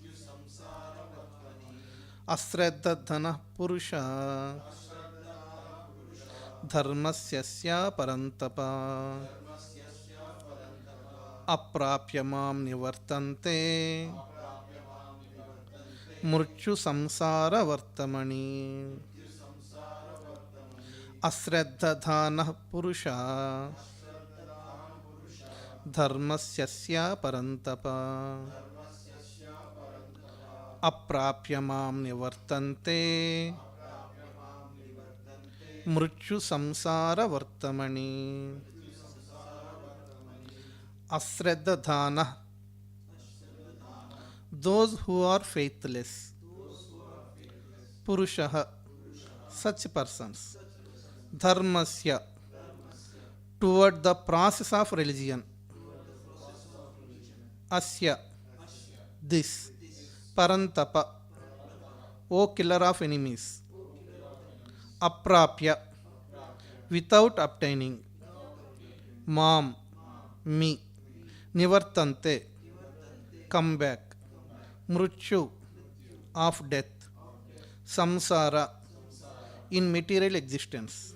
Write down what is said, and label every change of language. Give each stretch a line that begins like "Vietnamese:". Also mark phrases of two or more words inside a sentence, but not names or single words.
Sanskrit: Asraddhadhanah purusha dharmasyasya parantapa aprapya mam nivartante mrityu samsara vartamani. Asraddhadhanah purusha dharmasyasya parantapa అప్రాప్య మాం నివర్తంతే మృత్యు సంసార వర్తమణి అశ్రద్ధధాన
English: those who are faithless purushah such persons dharmasya toward the process of religion asya this parantapa o killer of enemies aprapya without obtaining mam me nivartante come back mrityu of death samsara in material existence.